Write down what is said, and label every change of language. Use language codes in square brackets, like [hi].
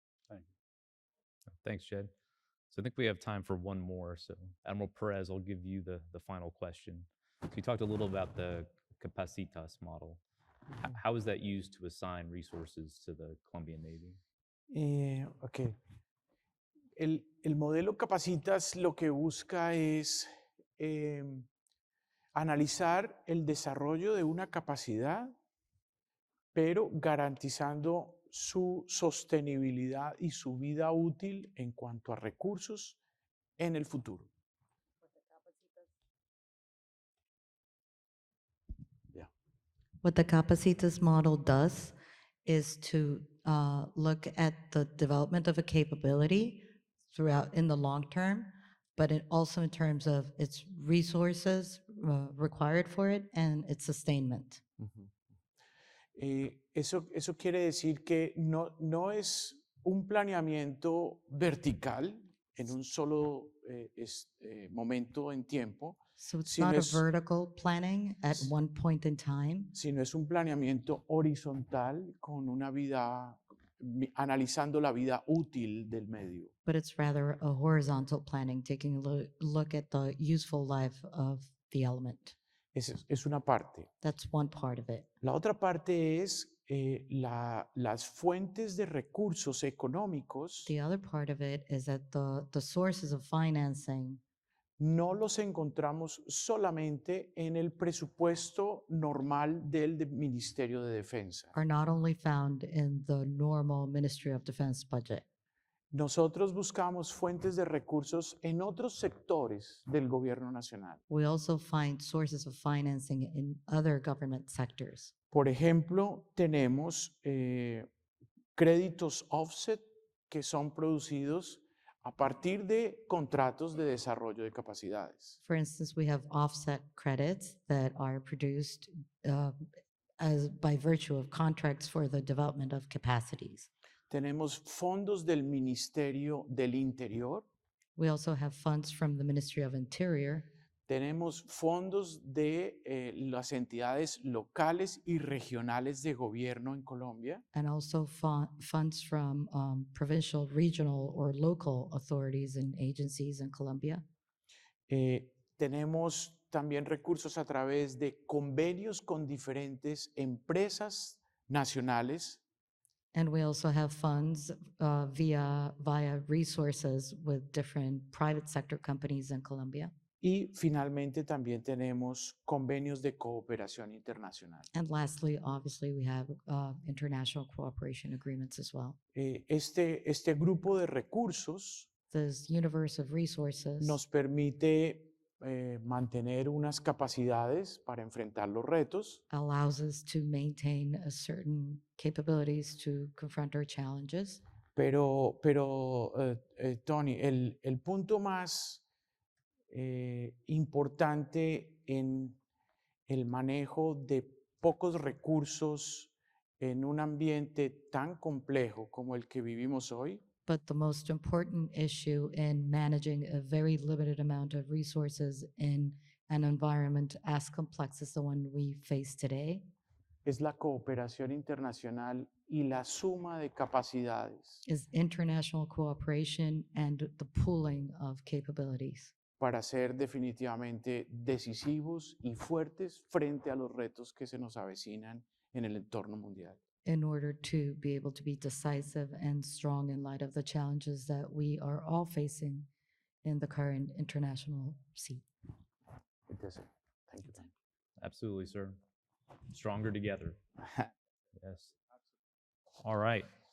[en] Thank you. Thanks, Jed. So I think we have time for one more. So Admiral Perez, I'll give you the final question. So you talked a little about the Capacitas model. How is that used to assign resources to the Colombian Navy? Ok. [es] El modelo Capacitas lo que busca es analizar el desarrollo de una capacidad, pero garantizando su sostenibilidad y su vida útil en cuanto a recursos en el futuro. [en] What the Capacitas model does is to look at the development of a capability throughout in the long term, but also in terms of its resources required for it and its sustainment. [es] Eso quiere decir que no es un planeamiento vertical en un solo momento en tiempo, [en] So it's [es] sino [en] not a [es] es- [en] vertical planning at one point in time, [es] sino es un planeamiento horizontal con una vida, analizando la vida útil del medio. [en] but it's rather a horizontal planning, taking a look at the useful life of the element. [es] Es una parte. [en] That's one part of it. [es] La otra parte es las fuentes de recursos económicos [en] The other part of it is that the sources of financing [es] no los encontramos solamente en el presupuesto normal del Ministerio de Defensa. [en] are not only found in the normal Ministry of Defense budget. [es] Nosotros buscamos fuentes de recursos en otros sectores del gobierno nacional. [en] We also find sources of financing in other government sectors. [es] Por ejemplo, tenemos créditos offset que son producidos a partir de contratos de desarrollo de capacidades. [en] For instance, we have offset credits that are produced by virtue of contracts for the development of capacities. [es] Tenemos fondos del Ministerio del Interior, [en] We also have funds from the Ministry of Interior. [es] tenemos fondos de las entidades locales y regionales de gobierno en Colombia, [en] And also funds from provincial, regional, or local authorities and agencies in Colombia. [es] tenemos también recursos a través de convenios con diferentes empresas nacionales. [en] And we also have funds via resources with different private sector companies in Colombia. [es] Y finalmente también tenemos convenios de cooperación internacional. [en] And lastly, obviously, we have international cooperation agreements as well. [es] Este grupo de recursos [en] This universe of resources [es] nos permite mantener unas capacidades para enfrentar los retos, [en] allows us to maintain a certain capabilities to confront our challenges. [es] pero Tony, el punto más importante en el manejo de pocos recursos en un ambiente tan complejo como el que vivimos hoy [en] But the most important issue in managing a very limited amount of resources in an environment as complex as the one we face today [es] es la cooperación internacional y la suma de capacidades [en] is international cooperation and the pooling of capabilities [es] para ser definitivamente decisivos y fuertes frente a los retos que se nos avecinan en el entorno mundial. [en] in order to be able to be decisive and strong in light of the challenges that we are all facing in the current international scene. [es] Entonces, [en] thank you. Absolutely, sir. Stronger together. Yes. All right.